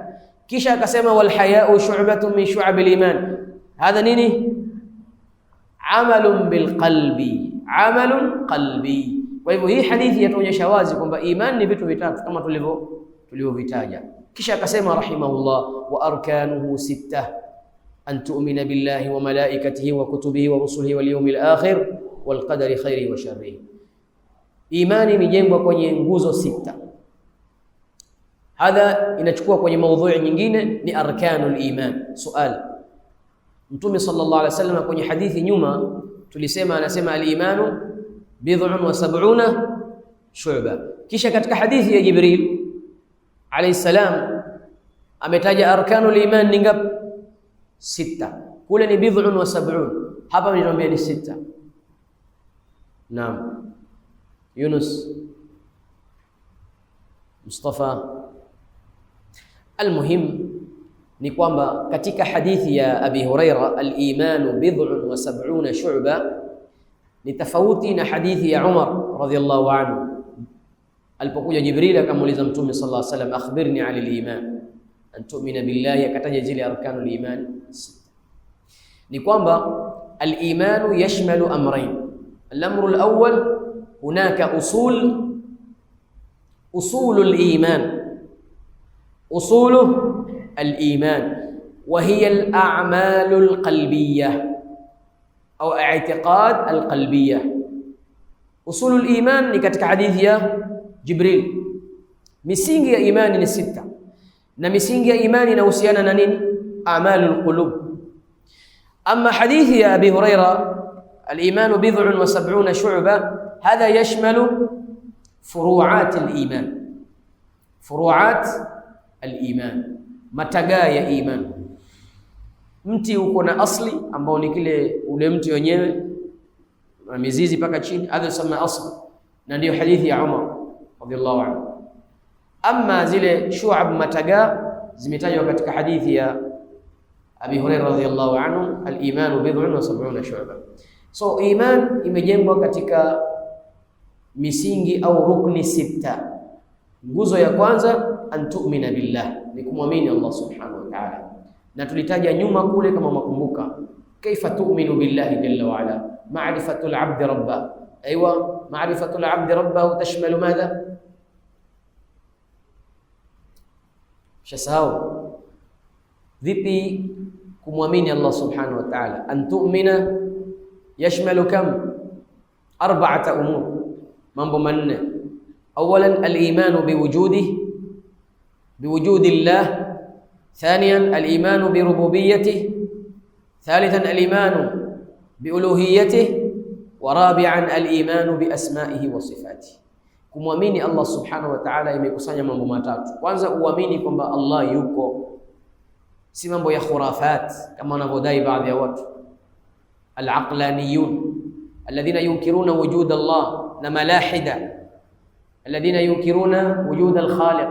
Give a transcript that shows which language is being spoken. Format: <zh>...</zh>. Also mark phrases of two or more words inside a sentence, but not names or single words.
<sw>Kisha akasema</sw> <ar>والحياء شعبة من شعب الإيمان، هذا nini? عمل بالقلب، عمل قلبي.</ar> <sw>Kwa hivyo hii hadithi yatuonyesha wazi kwamba iman ni vitu vitatu kama tulivyovitaja. Kisha akasema rahimahullah,</sw> <ar>وأركانه ستة, أن تؤمن بالله وملائكته وكتبه ورسله واليوم الآخر والقدر خيره وشره.</ar> <sw>Imani imejengwa kwenye nguzo sita. Hadha inachukua kwenye maudhui nyingine ni</sw> <ar>أركان الإيمان.</ar> <sw>Sual, Mtume</sw> <ar>صلى الله عليه وسلم</ar> <sw>kwenye hadithi nyuma tulisema, anasema</sw> <ar>الإيمان بضع وسبعون شعبة.</ar> <sw>Kisha katika hadithi ya Jibril</sw> <ar>عليه السلام</ar> <sw>ametaja</sw> <ar>أركان الإيمان</ar> <sw>ni ngapi? Sita. Kule ni</sw> <ar>بضع وسبع,</ar> <sw>hapa niliambia ni sita. Naam. Yunus, Mustafa. Almuhim ni kwamba katika hadithi ya Abi Huraira</sw> <ar>الإيمان بضع وسبعون شعبة</ar> <sw>ni tofauti na hadithi ya Umar</sw> <ar>رضي الله عنه</ar> <sw>alipokuja Jibril akamuuliza Mtume</sw> <ar>صلى الله عليه وسلم, أخبرني عن الإيمان، أن تؤمن بالله,</ar> <sw>akataja zile</sw> <ar>أركان الإيمان</ar> <sw>sita. Ni kwamba</sw> <ar>الإيمان يشمل أمرين. الأمر الأول، هناك أصول الإيمان، أصول الإيمان وهي الأعمال القلبية أو اعتقاد القلبية. أصول الإيمان</ar> <sw>ni katika hadithi ya Jibril. Misingi ya imani ni sita, na misingi ya imani inahusiana na nini?</sw> <ar>أعمال القلوب. Amma</ar> <sw>hadithi ya</sw> <ar>Abi Huraira الإيمان بضع وسبعون شعبة، هذا يشمل فروعات الإيمان، فروعات الإيمان,</ar> <sw>matagaa ya iman. Mti uko na asli ambao ni ule mti wenyewe na mizizi paka chini, hadha yusema asli, na ndio hadithi ya Umar</sw> <ar>رضي الله عنه.</ar> <sw>Amma zile shu'ab, matagaa, zimetajwa katika hadithi ya Abi Hurairah</sw> <ar>رضي الله عنه, الإيمان بضع وسبعون شعبة.</ar> <sw>So iman imejengwa katika misingi au rukni sita. Nguzo ya kwanza,</sw> <ar>أن تؤمن بالله,</ar> <sw>ni kumwamini Allah</sw> <ar>سبحانه وتعالى,</ar> <sw>na tulitaja nyuma kule kama makumbuka,</sw> <ar>كيف تؤمن بالله جل وعلا، معرفة العبد ربه. أيوا، معرفة العبد ربه تشمل ماذا?</ar> <sw>Shasahau vipi kumwamini Allah</sw> <ar>سبحانه وتعالى? أن تؤمن يشمل كم؟ أربعة أمور,</ar> <sw>mambo manne.</sw> <ar>أولا، الإيمان بوجود الله. ثانيا الإيمان بربوبيته. ثالثا الإيمان بألوهيته. ورابعا الإيمان بأسمائه وصفاته.</ar> <sw>Kumwamini Allah</sw> <ar>سبحانه وتعالى</ar> <sw>imekusanya mambo matatu. Kwanza, uamini kwamba Allah yuko, si mambo ya khurafat kama wanavyodai baadhi ya watu</sw> <ar>العقلانيون الذين ينكرون وجود الله,</ar> <sw>na malahida</sw> <ar>الذين ينكرون وجود الخالق.</ar>